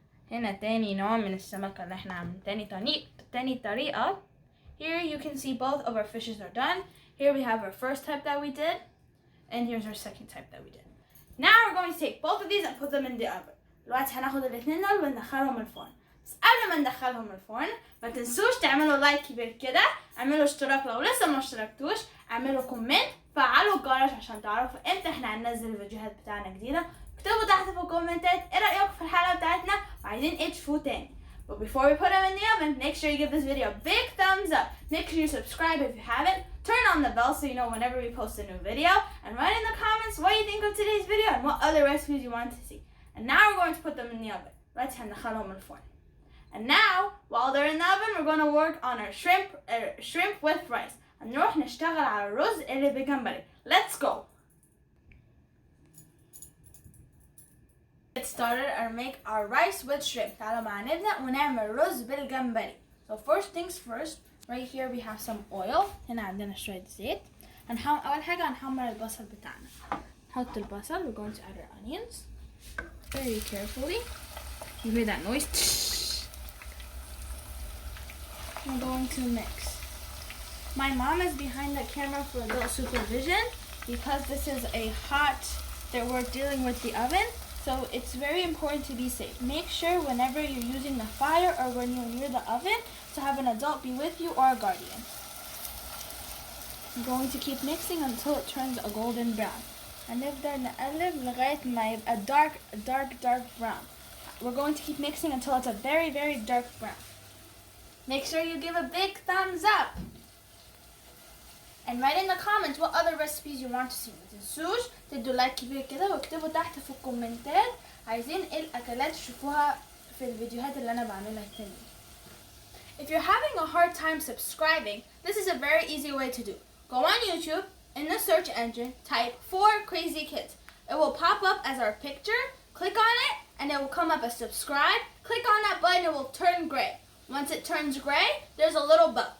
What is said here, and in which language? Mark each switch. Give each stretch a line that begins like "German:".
Arabic: هنا تاني نوع من السمكة اللي احنا عاملين تاني طريقة.
English: Here you can see both of our fishes are done. Here we have our first type that we did, and here's our second type that we did. Now we're going to take both of these and put them in the oven.
Arabic: دلوقتي هناخد الاتنين دول وندخلهم الفرن. بس قبل ما ندخلهم الفرن ما تنسوش تعملوا لايك كبير كده، اعملوا اشتراك لو لسه ما اشتركتوش، اعملوا كومنت، فعلوا الجرس عشان تعرفوا امتى احنا هننزل الفيديوهات بتاعنا جديدة. اكتبوا تحت في الكومنتات ايه رأيكم في الحلقة بتاعتنا وعايزين ايه تشوفوه تاني.
English: But before we put them in the oven, make sure you give this video a big thumbs up. Make sure you subscribe if you haven't. Turn on the bell so you know whenever we post a new video. And write in the comments what you think of today's video and what other recipes you want to see. And now we're going to put them in the oven. Let's
Arabic: هندخلهم الفرن.
English: And now, while they're in the oven, we're going to work on our shrimp with rice.
Arabic: هنروح نشتغل على الرز اللي بالجمبري.
English: Let's go. Get started or make our rice with shrimp.
Arabic: تعالوا معا نبدأ ونعمل رز بالجمبري.
English: So first things first, right here we have some oil.
Arabic: هنا عندنا شوية زيت. أول حاجة هنحمر البصل بتاعنا. نحط البصل.
English: We're going to add our onions very carefully. You hear that noise? We're going to mix. My mom is behind the camera for adult supervision because this is a hot that we're dealing with the oven. So it's very important to be safe. Make sure whenever you're using the fire or when you're near the oven to have an adult be with you or a guardian. I'm going to keep mixing until it turns a golden brown.
Arabic: هنفضل نقلب لغاية ما يبقى
English: dark brown. We're going to keep mixing until it's a very dark brown. Make sure you give a big thumbs up. And write in the comments what other recipes you want to see.
Arabic: ما تنسوش تدوا لايك كبير كده واكتبوا تحت في الكومنتات عايزين ايه الاكلات تشوفوها في الفيديوهات اللي انا بعملها تاني.
English: If you're having a hard time subscribing, this is a very easy way to do. Go on YouTube, in the search engine, type 4 Crazy Kids. It will pop up as our picture. Click on it and it will come up as subscribe. Click on that button, it will turn gray. Once it turns gray, there's a little bell.